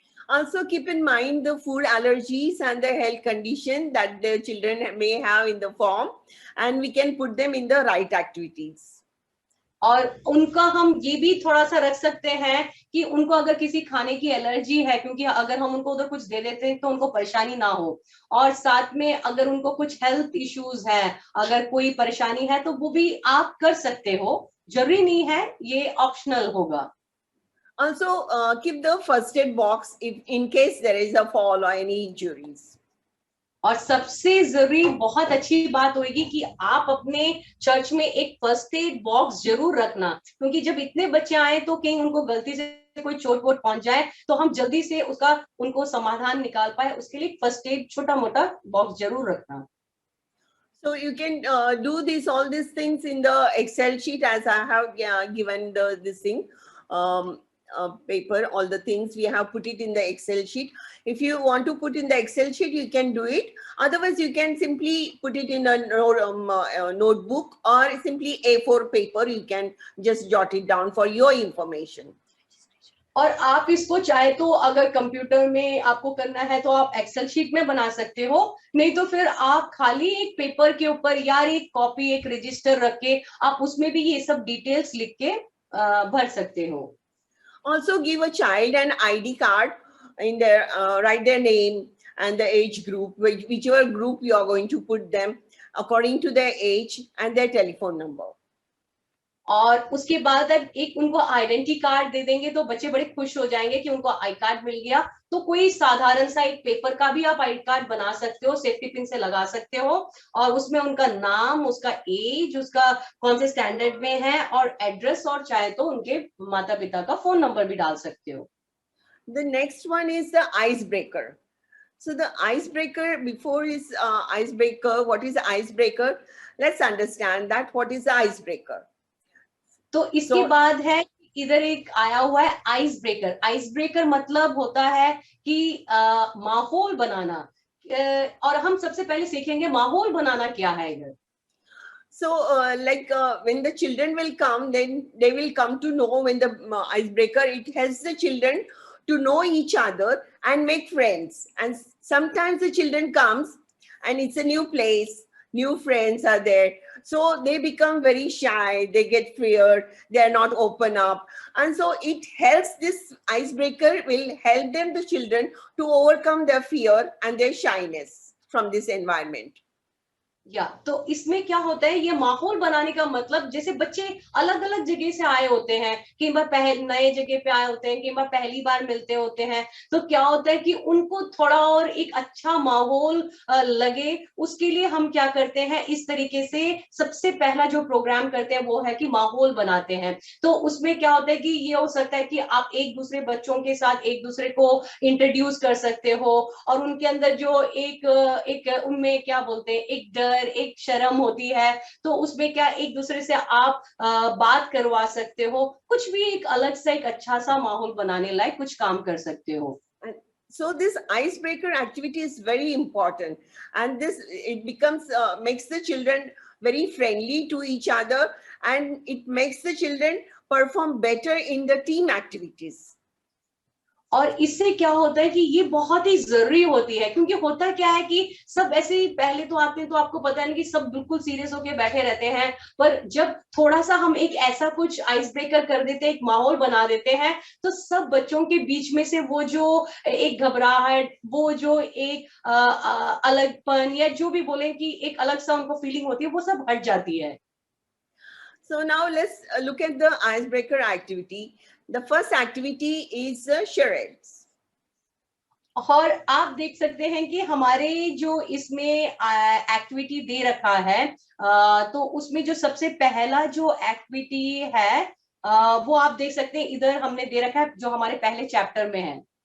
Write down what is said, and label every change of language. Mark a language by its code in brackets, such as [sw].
[en] Also keep in mind the food allergies and the health condition that the children may have in the form and we can put them in the right activities. [hi] और उनका हम ये भी थोड़ा सा रख सकते हैं कि उनको अगर किसी खाने की एलर्जी है क्योंकि अगर हम उनको उधर कुछ दे देते हैं तो उनको परेशानी ना हो और साथ में अगर उनको कुछ हेल्थ इश्यूज है अगर कोई परेशानी है तो वो भी आप कर सकते हो जरूरी नहीं है ये ऑप्शनल होगा। [en] Also keep the first aid box if in case there is a fall or any injuries. [hi] और सबसे जरूरी बहुत अच्छी बात होगी कि आप अपने चर्च में एक फर्स्ट एड बॉक्स जरूर रखना क्योंकि जब इतने बच्चे आए तो कहीं उनको गलती से कोई चोट वोट पहुंच जाए तो हम जल्दी से उसका उनको समाधान निकाल पाए उसके लिए फर्स्ट एड छोटा मोटा बॉक्स जरूर रखना। [en] So you can do all these things in the Excel sheet as I have given this thing. Paper, all the things we have put it in the Excel sheet. If you want to put in the Excel sheet, you can do it. Otherwise, you can simply put it in a notebook or simply A4 paper. You can just jot it down for your information. [hi] और आप इसको चाहे तो अगर computer में आपको करना है तो आप एक्सेल शीट में बना सकते हो, नहीं तो फिर आप खाली एक पेपर के ऊपर या एक कॉपी, एक रजिस्टर रख के आप उसमें भी ये सब डिटेल्स लिख के भर सकते हो। [en] Also give a child an ID card in their write their name and the age group, whichever group you are going to put them according to their age and their telephone number. [hi] और उसके बाद अब एक उनको identity card दे देंगे तो बच्चे बड़े खुश हो जाएंगे कि उनको आई कार्ड मिल गया। तो कोई साधारण सा एक पेपर का भी आप आई कार्ड बना सकते हो, सेफ्टी पिन से लगा सकते हो, और उसमें उनका नाम, उसका एज, उसका कौन से स्टैंडर्ड में है, और एड्रेस, और चाहे तो उनके माता पिता का फोन नंबर भी डाल सकते हो। [en] The next one is the icebreaker. So the icebreaker, before is icebreaker, what is icebreaker? Let's understand that what is the icebreaker. [hi] तो इसके बाद है इधर एक आया हुआ है आइस ब्रेकर। आइस ब्रेकर मतलब होता है कि माहौल बनाना, और हम सबसे पहले सीखेंगे माहौल बनाना क्या है इधर। [en] So when the children will come, then they will come to know when the icebreaker, it helps the children to know each other and make friends. And sometimes the children comes and it's a new place, new friends are there. So they become very shy, they get feared, they are not open up. And so it helps, this icebreaker will help them, the children, to overcome their fear and their shyness from this environment. [hi] या तो इसमें क्या होता है, ये माहौल बनाने का मतलब, जैसे बच्चे अलग अलग जगह से आए होते हैं, कई बार नए जगह पे आए होते हैं, कई बार पहली बार मिलते होते हैं, तो क्या होता है कि उनको थोड़ा और एक अच्छा माहौल लगे, उसके लिए हम क्या करते हैं, इस तरीके से सबसे पहला जो प्रोग्राम करते हैं वो है कि माहौल बनाते हैं। तो उसमें क्या होता है कि ये हो सकता है कि आप एक दूसरे बच्चों के साथ एक दूसरे को इंट्रोड्यूस कर सकते हो, और उनके अंदर जो एक उनमें क्या बोलते हैं, एक डर, एक शर्म होती है, तो उसमें क्या एक दूसरे से आप बात करवा सकते हो, कुछ भी एक अलग सा एक अच्छा सा माहौल बनाने लायक कुछ काम कर सकते हो। [en] So this icebreaker activity is very important, and this it becomes makes the children very friendly to each other, and it makes the children perform better in the team activities. [hi] और इससे क्या होता है कि ये बहुत ही जरूरी होती है, क्योंकि होता क्या है कि सब ऐसे ही पहले तो आते हैं तो आपको पता नहीं कि सब बिल्कुल सीरियस होके बैठे रहते हैं, पर जब थोड़ा सा हम एक ऐसा कुछ आइस ब्रेकर कर देते हैं, एक माहौल बना देते हैं, तो सब बच्चों के बीच में से वो जो एक घबराहट, वो जो एक अलगपन, या जो भी बोले कि एक अलग सा उनको फीलिंग होती है, वो सब हट जाती है। [en] So now let's look at the icebreaker activity. The first activity is charades. [hi] और आप देख सकते हैं कि हमारे जो इसमें एक्टिविटी दे रखा है, तो उसमें जो सबसे पहला जो एक्टिविटी है वो आप देख सकते हैं, इधर हमने दे रखा है जो हमारे पहले चैप्टर में है।